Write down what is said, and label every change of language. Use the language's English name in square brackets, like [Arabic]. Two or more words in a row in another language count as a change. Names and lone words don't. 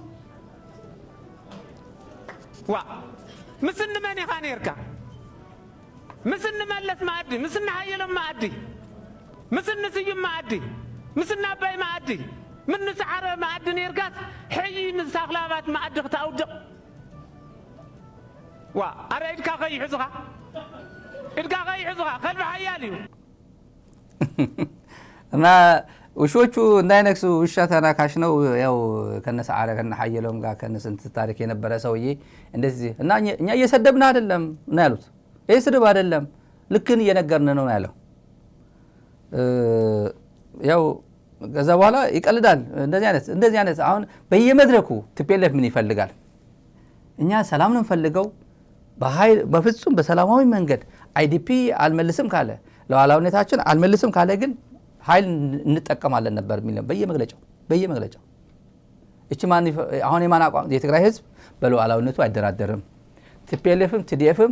[Tigrinya] ምስን መን ኢኻ ነይርካ ምስን መለስ ማዕዲ ምስን ሓየሎም ማዕዲ ምስን ስዩም ማዕዲ ምስን አባይ ማዕዲ ምን ሰዓረ ማዕዲ ነይርካስ ሕይ ምስ ኣኽላባት ማዕዲ ክተኣውድቕ ኣረ ኢድካ ኸይሕዙኻ ኢድካ ኸይሕዙኻ ከልቢ ሓያል እዩ [Amharic] እና ውሾቹ እንዳይነክሱ ውሻ ተናካሽ ነው ያው ከነሰዓረ ከነሐየሎም ጋር ከነስንት ታሪክ የነበረ ሰውዬ እንደዚህ እና እኛ እየሰደብን አይደለም እና ያሉት ይሄ ስድብ አይደለም ልክን እየነገርን ነው ያለው ያው ከዛ በኋላ ይቀልዳል እንደዚህ አይነት አሁን በየመድረኩ ትፔለፍ ምን ይፈልጋል እኛ ሰላም ነው ፈልገው በኃይል በፍጹም በሰላማዊ መንገድ አይዲፒ አልመልስም ካለ ለዋላውነታችን አልመልስም ካለ ግን ኃይል እንጠቀማለን ነበር የሚለው በየመግለጫው እቺ ማን አሁን የማን አቋም የትግራይ ህዝብ በሉዓላዊነቱ አይደራደርም TPLFም TDFም